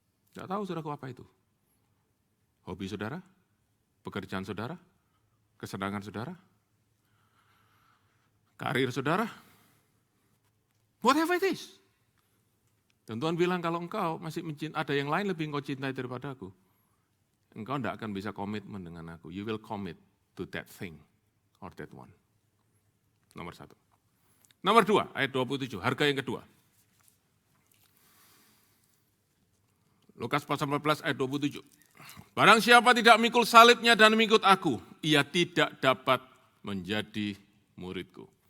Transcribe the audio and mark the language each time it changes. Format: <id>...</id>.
<id>Tidak tahu saudaraku apa itu. Hobi saudara? Pekerjaan saudara? Kesenangan saudara? Karir saudara?</id> <en>Whatever it is.</en> <id>Dan Tuhan bilang kalau engkau masih ada yang lain lebih engkau cintai daripada aku, engkau tidak akan bisa komitmen dengan aku.</id> <en>You will commit to that thing or that one.</en> <id>Nomor 1. Nomor 2, ayat 27, harga yang kedua. Lukas pasal 14 ayat 27. Barang siapa tidak memikul salibnya dan mengikut aku, ia tidak dapat menjadi muridku.</id>